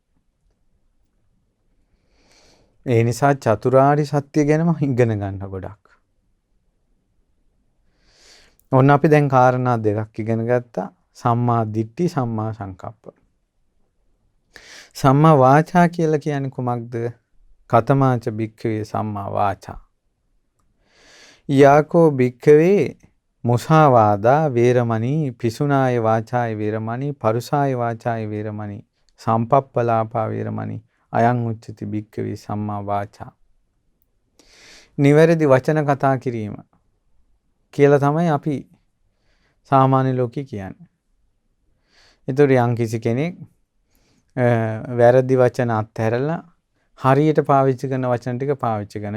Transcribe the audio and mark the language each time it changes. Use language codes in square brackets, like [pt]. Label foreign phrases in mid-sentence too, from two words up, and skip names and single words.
[si] ඒ නිසා චතුරාර්ය සත්‍ය ගැනම ඉගෙන ගන්න ගොඩක්. ඔන්න අපි දැන් කාරණා දෙකක් ඉගෙන ගත්තා. [pi] සම්මා දිට්ඨි, සම්මා සංකප්ප. සම්මා වාචා [si] කියලා කියන්නේ කුමක්ද? [pi] කතමාච භික්ඛවේ සම්මා වාචා. යාකෝ භික්ඛවේ මුසාවාදා වේරමණී, පිසුනාය වාචාය වේරමණී, පරුසාය වාචාය වේරමණී, සම්පප්පලාපා වේරමණී, අයං උච්චති භික්ඛවේ සම්මා වාචා. [si] නිවැරදි වචන කතා කිරීම කියලා තමයි අපි සාමාන්‍ය ලෝකේ කියන්නේ. ඒතර යම් කිසි කෙනෙක් වැරදි වචන අත්හැරලා හරියට පාවිච්චි කරන වචන ටික පාවිච්චි කරන.